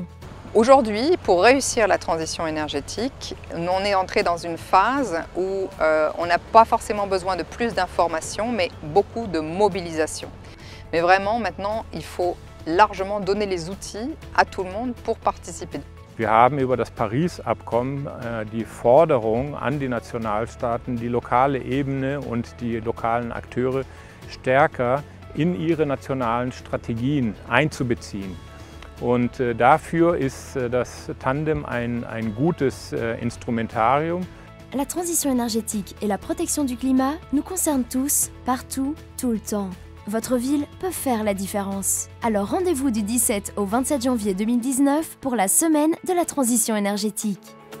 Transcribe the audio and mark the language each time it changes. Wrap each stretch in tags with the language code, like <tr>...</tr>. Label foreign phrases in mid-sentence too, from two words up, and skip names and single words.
<fr>Aujourd'hui, pour réussir la transition énergétique, on est entré dans une phase où on n'a pas forcément besoin de plus d'informations, mais beaucoup de mobilisation. Mais vraiment, maintenant, il faut largement donner les outils à tout le monde pour participer.</fr> <de>Wir haben über das Paris-Abkommen die Forderung an die Nationalstaaten, die lokale Ebene und die lokalen Akteure stärker in ihre nationalen Strategien einzubeziehen. Und dafür ist das Tandem ein gutes Instrumentarium.</de> <fr>La transition énergétique et la protection du climat nous concernent tous, partout, tout le temps. Votre ville peut faire la différence. Alors rendez-vous du 17 au 27 janvier 2019 pour la Semaine de la transition énergétique.</fr>